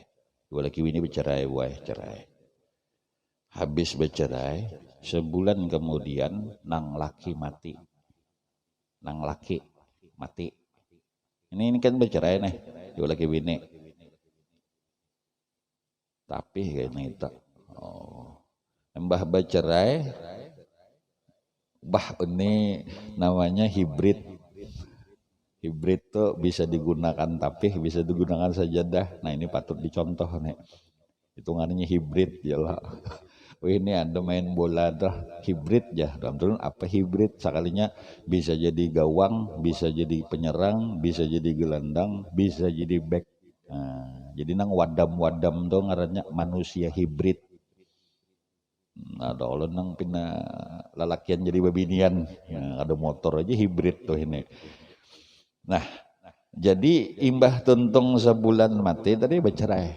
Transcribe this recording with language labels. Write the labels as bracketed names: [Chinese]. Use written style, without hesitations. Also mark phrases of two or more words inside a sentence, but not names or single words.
[Banjar] Dua laki bini bercerai, cerai. Habis bercerai, sebulan kemudian nang laki mati. Nang laki mati. [Indonesian] Ini kan bercerai nih, dua laki bini. Tapi kayaknya itu mbah bercerai, mbah ini namanya hibrid. Hibrid tuh bisa digunakan tapih, bisa digunakan sajadah. Nah ini patut dicontoh nih. Hitungannya hibrid ya lah. Ini ada main bola dah hibrid ya. Dalam apa hibrid? Sekalinya bisa jadi gawang, bisa jadi penyerang, bisa jadi gelandang, bisa jadi back. [Banjar] Nah, jadi nang wadam tuh ngarannya manusia hibrid. Ada orang nang pina lalakian jadi babinian, ya, ada motor aja hibrid tuh ini. Nah, jadi imbah tuntung sebulan mati tadi bercerai.